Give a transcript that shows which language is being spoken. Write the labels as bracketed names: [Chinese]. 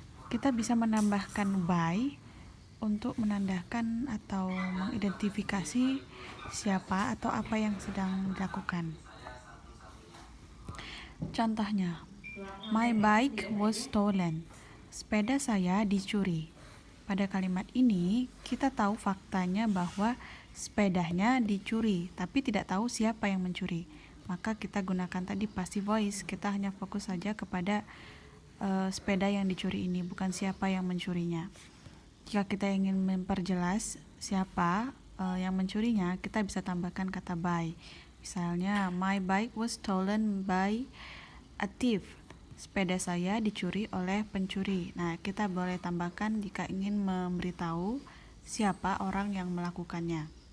[Indonesian] Kita bisa menambahkan by untuk menandakan atau mengidentifikasi siapa atau apa yang sedang dilakukan. [English] Contohnya, my bike was stolen. [Indonesian] Sepeda saya dicuri. Pada kalimat ini, kita tahu faktanya bahwa sepedanya dicuri, tapi tidak tahu siapa yang mencuri. Maka kita gunakan tadi passive voice, kita hanya fokus saja kepada sepeda yang dicuri ini, bukan siapa yang mencurinya. Jika kita ingin memperjelas siapa yang mencurinya, kita bisa tambahkan kata by. [English] Misalnya, my bike was stolen by a thief. [Indonesian] Sepeda saya dicuri oleh pencuri. Nah, kita boleh tambahkan jika ingin memberitahu siapa orang yang melakukannya.